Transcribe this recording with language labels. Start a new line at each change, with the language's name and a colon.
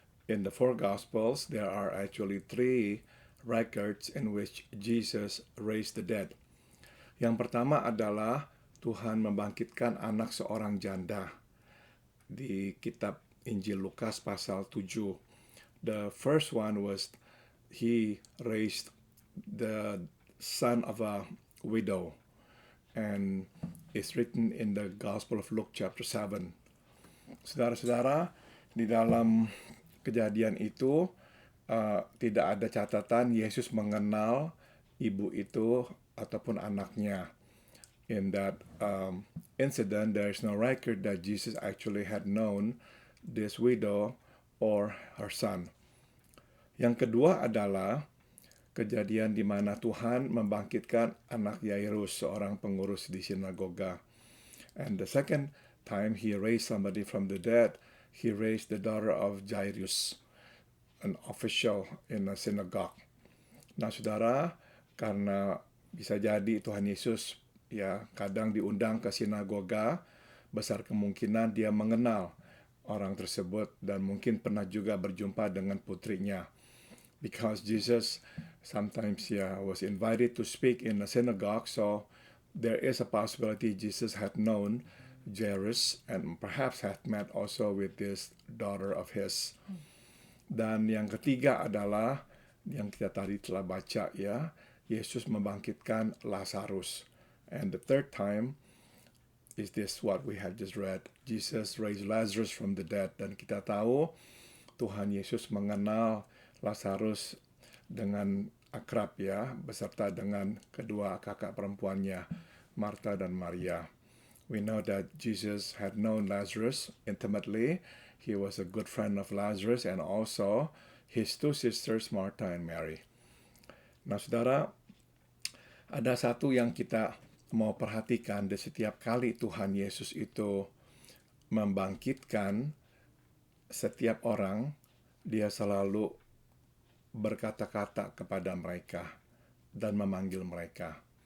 English: In the 4 Gospels, there are actually 3 records in which Jesus raised the dead.
Indonesian: Yang pertama adalah Tuhan membangkitkan anak seorang janda di kitab Injil Lukas pasal 7.
English: The first one was he raised the son of a widow, and it's written in the Gospel of Luke chapter 7.
Indonesian: Saudara-saudara, di dalam kejadian itu tidak ada catatan Yesus mengenal ibu itu ataupun anaknya.
English: In that incident, there is no record that Jesus actually had known this widow or her son.
Indonesian: Yang kedua adalah kejadian di mana Tuhan membangkitkan anak Yairus, seorang pengurus di sinagoga.
English: And the second time he raised somebody from the dead, he raised the daughter of Jairus, an official in a synagogue.
Indonesian: Nah, saudara, karena bisa jadi Tuhan Yesus kadang diundang ke sinagoga, besar kemungkinan dia mengenal orang tersebut dan mungkin pernah juga berjumpa dengan putrinya.
English: Because Jesus sometimes was invited to speak in a synagogue, so there is a possibility Jesus had known Jairus and perhaps had met also with this daughter of his.
Indonesian: Dan yang ketiga adalah yang kita tadi telah baca ya, Yesus membangkitkan Lazarus.
English: And the third time is this what we have just read. Jesus raised Lazarus from the dead.
Indonesian: Dan kita tahu Tuhan Yesus mengenal Lazarus dengan akrab ya, beserta dengan kedua kakak perempuannya, Martha dan Maria.
English: We know that Jesus had known Lazarus intimately. He was a good friend of Lazarus and also his two sisters, Martha and Mary.
Indonesian: Nah, saudara, ada satu yang kita mau perhatikan di setiap kali Tuhan Yesus itu membangkitkan setiap orang, dia selalu berkata-kata kepada mereka dan memanggil mereka.